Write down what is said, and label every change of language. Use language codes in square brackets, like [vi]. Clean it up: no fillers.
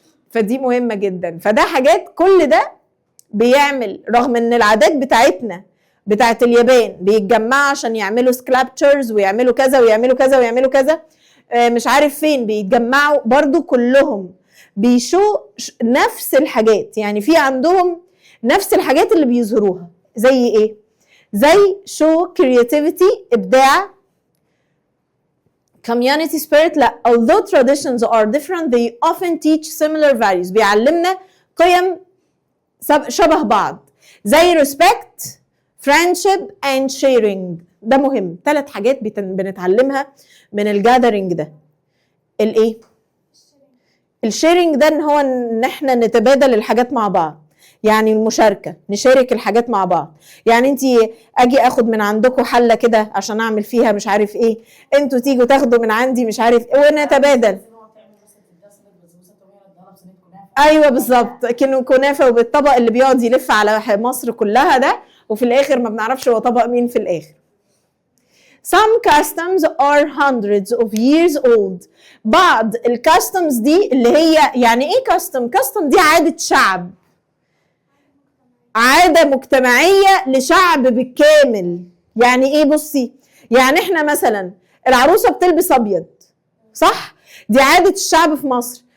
[ar] فدي مهمه جدا. فده حاجات كل ده بيعمل، رغم ان العادات بتاعتنا بتاعت اليابان بيتجمعوا عشان يعملوا سكلابتشرز ويعملوا كذا ويعملوا كذا ويعملوا كذا، مش عارف فين بيتجمعوا برضو كلهم بيشو نفس الحاجات، يعني في عندهم نفس الحاجات اللي بيظهروها. زي ايه؟ زي شو كرياتيفيتي، ابداع، [en] community spirit. لا، although traditions are different they often teach similar values. [ar] بيعلمنا قيم شبه بعض زي [en] respect, friendship and sharing. [ar] ده مهم. 3 حاجات بنتعلمها من الجاذرينج ده. الايه؟ الشيرنج ده ان هو ان احنا نتبادل الحاجات مع بعض، يعني المشاركه، نشارك الحاجات مع بعض. يعني انت اجي اخد من عندكم حله كده عشان اعمل فيها مش عارف ايه، انتوا تيجوا تاخدوا من عندي مش عارف ايه ونتبادل. ايوه بالظبط، كأنه كنافه وبالطبق اللي بيقعد يلف على مصر كلها ده، وفي الاخر ما بنعرفش هو طبق مين في الاخر. [en] Some customs are hundreds of years old. [ar] بعض الكاستمز دي اللي هي يعني ايه كاستم؟ كاستم دي عادة شعب، عادة مجتمعية لشعب بالكامل. يعني ايه؟ بصي، يعني احنا مثلا العروسة بتلبس ابيض، صح؟ دي عادة الشعب في مصر.